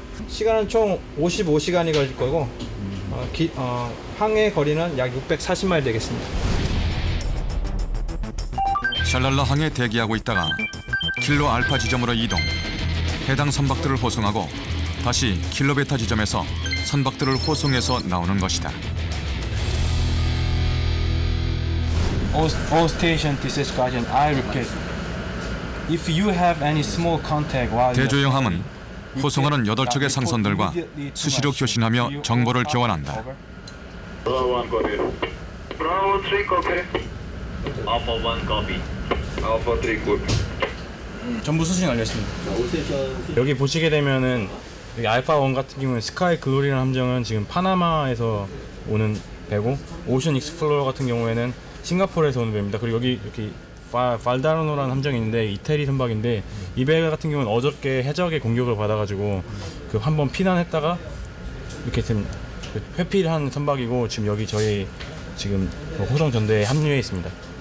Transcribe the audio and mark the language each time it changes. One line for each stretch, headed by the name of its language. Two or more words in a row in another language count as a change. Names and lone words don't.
Korean: 시간은 총 55시간이 걸릴 거고 항해 거리는 약 640마일 되겠습니다. 샬랄라 항에 대기하고 있다가 킬로 알파 지점으로 이동. 해당 선박들을 호송하고 다시 킬로 베타 지점에서 선박들을 호송해서 나오는 것이다.
English: All station, this is Guardian. I repeat. If you have any small contact while
Korean: 대조영함은 호송하는 8척의 상선들과 수시로 교신하며 정보를 교환한다.
English: Bravo 1 copy. Bravo 3 copy. Alpha 1 copy. Alpha 3 copy.
Korean: 전부 수신 완료했습니다. 여기 보시게 되면은 여기 알파 1 같은 경우는 스카이 글로리라는 함정은 지금 파나마에서 오는 배고, 오션 익스플로러 같은 경우에는 싱가포르에서 오는 배입니다. 그리고 여기 이렇게 발다르노라는 함정이 있는데 이태리 선박인데 이 배 같은 경우는 어저께 해적의 공격을 받아가지고 그 한번 피난했다가 이렇게 좀 회피한 선박이고, 지금 여기 저희 지금 호송 전대에 합류해 있습니다.